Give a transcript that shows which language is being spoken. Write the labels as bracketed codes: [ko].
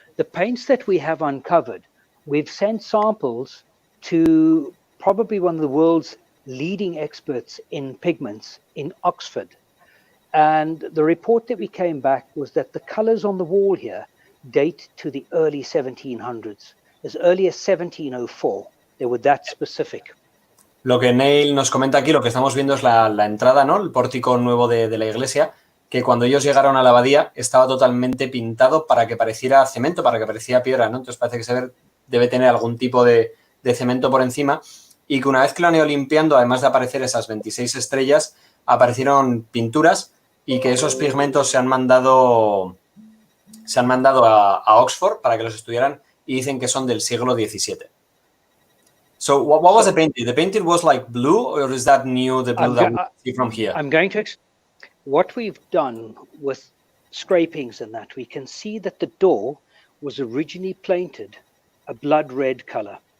[en] The paints that we have uncovered, we've sent samples to probably one of the world's leading experts in pigments in Oxford. And the report that we came back was that the colors on the wall here date to the early 1700s, as early as 1704. They were that specific. [es] Lo que Neill nos comenta aquí, lo que estamos viendo es la entrada, ¿no? El pórtico nuevo de la iglesia, que cuando ellos llegaron a la abadía estaba totalmente pintado para que pareciera cemento, para que pareciera piedra, ¿no? Entonces parece que debe tener algún tipo de cemento por encima, y que una vez que lo han ido limpiando, además de aparecer esas 26 estrellas, aparecieron pinturas, y que esos pigmentos se han mandado a Oxford para que los estudiaran, y dicen que son del siglo XVII. [en] So what was the painting? The painting was like blue, or is that new, the blue that we see from here? I'm going to... What we've done with scrapings and that, we can see that the door was originally painted a blood red color.